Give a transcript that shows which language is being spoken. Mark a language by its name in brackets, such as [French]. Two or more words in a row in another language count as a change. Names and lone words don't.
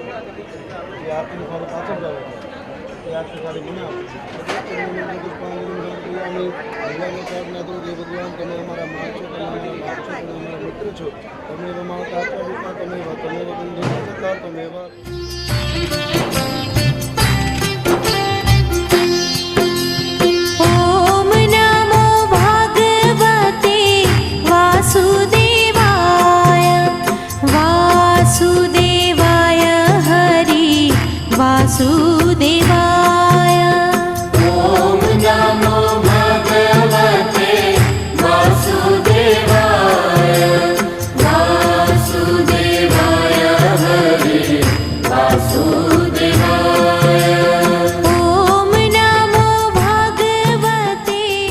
[Gujarati] એ આરતીની ફાળો પાછળ જાવ એ આરતી ફાળી મને આપો. પ્રાર્થના કરું કે ભગવાન તમે અમારા માँ છો, તમે અમારા બાપ છો, તમે અમારા મિત્ર છો. તમે અમારા તાતા પિતા, તમે બંધુ સત્તા, તમે એવા [Sanskrit] ओम नमो भगवते वासुदेवाय वासुदेवाय हरि वासुदेवाय ओम नमो भगवते वासुदेवाय वासुदेवाय हरि वासुदेवाय ओम नमो भगवते